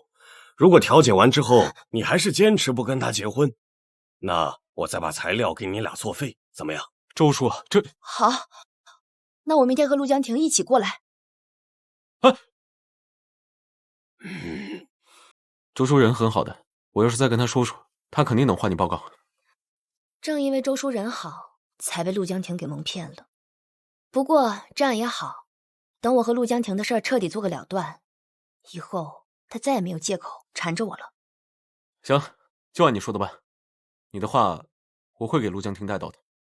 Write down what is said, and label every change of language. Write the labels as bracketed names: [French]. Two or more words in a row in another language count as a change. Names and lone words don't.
[Chinese] 如果調解完之後，你還是堅持不跟他結婚，那我再把材料給你倆作廢，怎麼樣？周叔，這…… 好，那我明天和陸江婷一起過來。啊！周叔人很好的，我要是再跟他說說，他肯定能換你報告。正因為周叔人好，才被陸江婷給蒙騙了。不過這樣也好，等我和陸江婷的事兒徹底做個了斷，以後他再也沒有借口纏着我了。行，就按你說的辦。你的話我會給陸江婷帶到的。